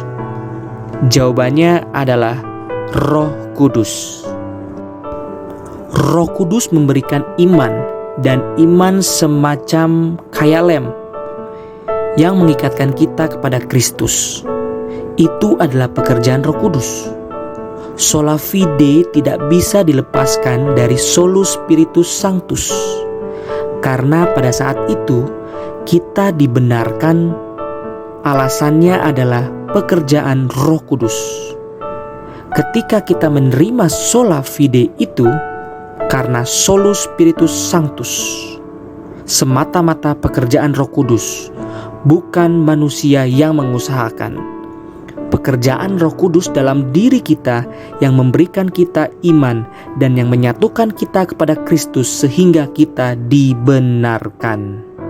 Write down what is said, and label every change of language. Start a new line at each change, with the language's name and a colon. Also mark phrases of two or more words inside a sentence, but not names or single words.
Indonesian: Jawabannya adalah Roh Kudus. Roh Kudus memberikan iman, dan iman semacam kayak lem yang mengikatkan kita kepada Kristus. Itu adalah pekerjaan Roh Kudus.
Latin: Sola fide
Indonesian: tidak bisa dilepaskan dari
Latin: solus spiritus sanctus,
Indonesian: karena pada saat itu kita dibenarkan. Alasannya adalah pekerjaan Roh Kudus. Ketika kita menerima
Latin: sola fide
Indonesian: itu karena
Latin: solus spiritus sanctus,
Indonesian: semata-mata pekerjaan Roh Kudus, bukan manusia yang mengusahakan. Pekerjaan Roh Kudus dalam diri kita yang memberikan kita iman dan yang menyatukan kita kepada Kristus sehingga kita dibenarkan.